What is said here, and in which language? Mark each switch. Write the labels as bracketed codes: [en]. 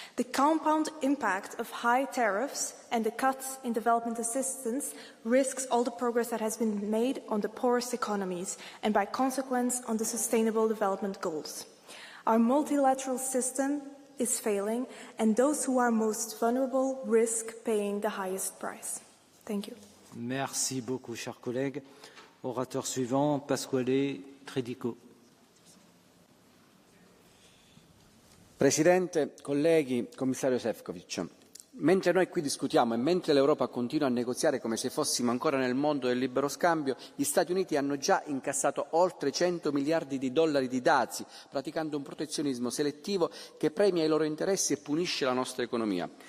[en] The compound impact of high tariffs and the cuts in development assistance risks all the progress that has been made on the poorest economies and, by consequence, on the sustainable development goals. Our multilateral system is failing, and those who are most vulnerable risk paying the highest price. Thank you. [fr] Merci beaucoup, chers collègues. Orateur suivant, Pasquale Tredico. [it] Presidente, colleghi, commissario Šefčovič, mentre noi qui discutiamo e mentre l'Europa continua a negoziare come se fossimo ancora nel mondo del libero scambio, gli Stati Uniti hanno già incassato oltre 100 miliardi di dollari di dazi, praticando un protezionismo selettivo che premia i loro interessi e punisce la nostra economia.